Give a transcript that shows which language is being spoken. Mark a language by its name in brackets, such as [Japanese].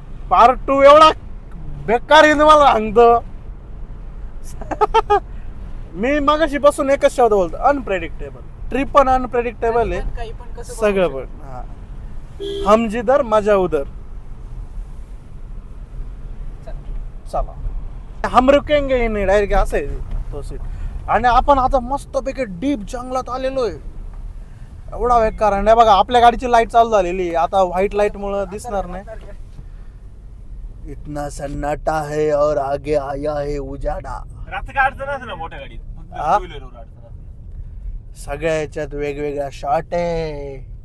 [Marathi] Part 2 एवढा बेकार आहे तुम्हाला सांगतो मी मगाशी पासून एकच शब्द बोलतो अनप्रेडिक्टेबल ट्रिप पण अनप्रेडिक्टेबल आहे सगळं पण हा [Hindi] हम जिधर मजा उधर चला हम रुकेंगे ही नहीं [Marathi] डायरेक्ट असं आहे तो सीट आणि आपण आता मस्तपैकी डीप जंगलात आलेलो आहे. एवढा बेकार आणि बघा आपल्या गाडीची लाईट चालू झालेली आता व्हाईट लाईट मुळे दिसणार नाही. [Hindi] इतना सन्नाटा है और आगे आया है उजाडा. [Marathi] रात्री काय अडचण असते ना मोठ्या गाडीत, हा? टू व्हीलरवर अडचण असते. सगळ्या याच्यात वेगवेगळ्या शॉट आहे.